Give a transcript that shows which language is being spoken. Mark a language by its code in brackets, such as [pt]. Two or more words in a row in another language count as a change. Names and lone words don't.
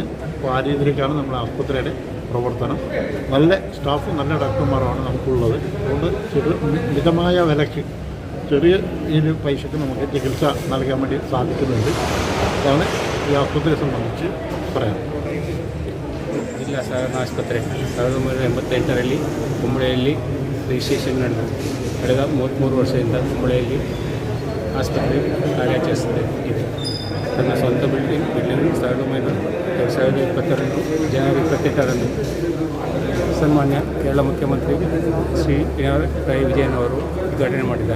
[ml] അപ്പോൾ ആ രീതിയിലേക്കാണ് നമ്മുടെ ആശുപത്രിയുടെ പ്രവർത്തനം. നല്ല സ്റ്റാഫും നല്ല ഡോക്ടർമാരുമാണ് നമുക്കുള്ളത്. അതുകൊണ്ട് മിതമായ വിലയ്ക്ക് ചെറിയ പൈസയ്ക്ക് നമുക്ക് ചികിത്സ നൽകാൻ വേണ്ടി സാധിക്കുന്നുണ്ട്. അതാണ് ഈ ആശുപത്രിയെ സംബന്ധിച്ച് പറയാം. [kn] ಜಿಲ್ಲಾ ಸಹಕರಣ ಆಸ್ಪತ್ರೆ 1988ರಲ್ಲಿ ಕುಂಬಳೆಯಲ್ಲಿ ರಿಜಿಸ್ಟ್ರೇಷನ್ ನಡೆದು ಕಳೆದ 33 ವರ್ಷದಿಂದ ಕುಂಬಳೆಯಲ್ಲಿ ಆಸ್ಪತ್ರೆ ಕಾರ್ಯಾಚರಿಸುತ್ತದೆ ಇದೆ. ತನ್ನ ಸ್ವಂತ ಬಿಲ್ಡಿಂಗ್ 2022 ಜನವರಿ 28ರಂದು ಸನ್ಮಾನ್ಯ ಕೇರಳ ಮುಖ್ಯಮಂತ್ರಿ ಶ್ರೀ ಪಿಣರಾಯಿ ವಿಜಯನ್ ಅವರು ಉದ್ಘಾಟನೆ ಮಾಡಿದ್ದಾರೆ.